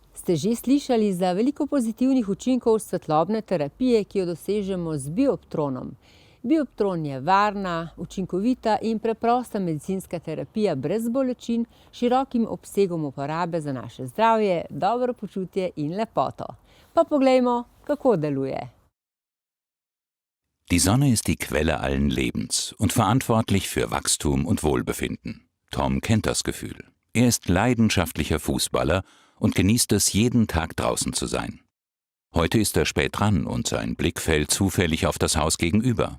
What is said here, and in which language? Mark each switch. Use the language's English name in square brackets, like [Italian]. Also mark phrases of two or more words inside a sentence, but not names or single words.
[Slovenian] Ste že slišali za veliko pozitivnih učinkov svetlobne terapije, ki jo dosežemo z bioptronom? Bioptron je varna, učinkovita in preprosta medicinska terapija brez bolečin, širokim obsegom uporabe za naše zdravje, dobro počutje in lepoto. Pa poglejmo, kako deluje. [German] Die Sonne ist die Quelle allen Lebens und verantwortlich für Wachstum und Wohlbefinden. Tom kennt das Gefühl. Er ist leidenschaftlicher Fußballer und genießt es, jeden Tag draußen zu sein. Heute ist er spät dran und sein Blick fällt zufällig auf das Haus gegenüber.